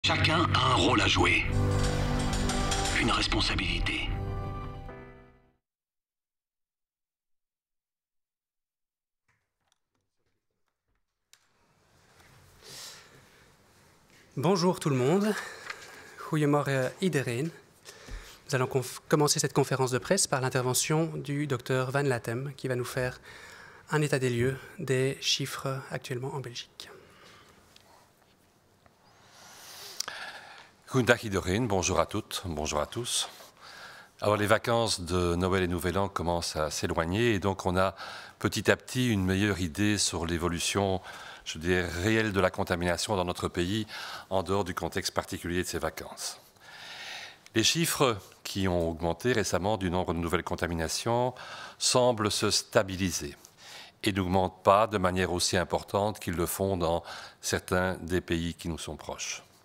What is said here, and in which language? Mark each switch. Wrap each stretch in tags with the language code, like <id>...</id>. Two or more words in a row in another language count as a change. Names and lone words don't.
<fr>Chacun a un rôle à jouer, une responsabilité. Bonjour tout le monde.</fr> <nl>Goedemorgen iedereen.</nl> <fr>Nous allons commencer cette conférence de presse par l'intervention du docteur Van Latem qui va nous faire un état des lieux des chiffres actuellement en Belgique.</fr> <nl>Goedendag iedereen,</nl> <fr>bonjour à toutes, bonjour à tous. Alors les vacances de Noël et Nouvel An commencent à s'éloigner et donc on a petit à petit une meilleure idée sur l'évolution, je dirais, réelle de la contamination dans notre pays en dehors du contexte particulier de ces vacances. Les chiffres qui ont augmenté récemment du nombre de nouvelles contaminations semblent se stabiliser et n'augmentent pas de manière aussi importante qu'ils le font dans certains des pays qui nous sont proches.</fr>